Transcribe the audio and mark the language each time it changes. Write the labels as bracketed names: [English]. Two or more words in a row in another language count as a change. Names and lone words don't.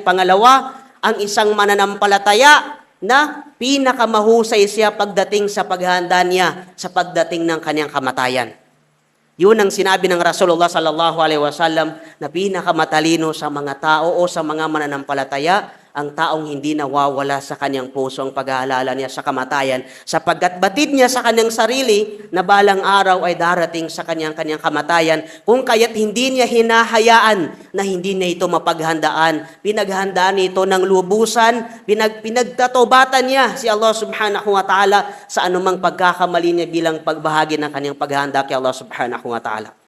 [Filipino] Pangalawa, ang isang mananampalataya na pinakamahusay siya pagdating sa paghahanda niya sa pagdating ng kanyang kamatayan. Yun ang sinabi ng Rasulullah [Arabic] صلى الله عليه وسلم [Filipino] na pinakamatalino sa mga tao o sa mga mananampalataya, ang taong hindi nawawala sa kanyang puso ang pag-aalala niya sa kamatayan, sapagkat batid niya sa kanyang sarili na balang araw ay darating sa kanyang kamatayan, kung kaya't hindi niya hinahayaan na hindi na ito mapaghandaan. Pinaghandaan ito ng lubusan, pinagtatobatan niya si Allah [Arabic] سبحانه وتعالى [Filipino] sa anumang pagkakamali niya bilang pagbahagi ng kanyang paghahanda kay Allah [Arabic] سبحانه وتعالى.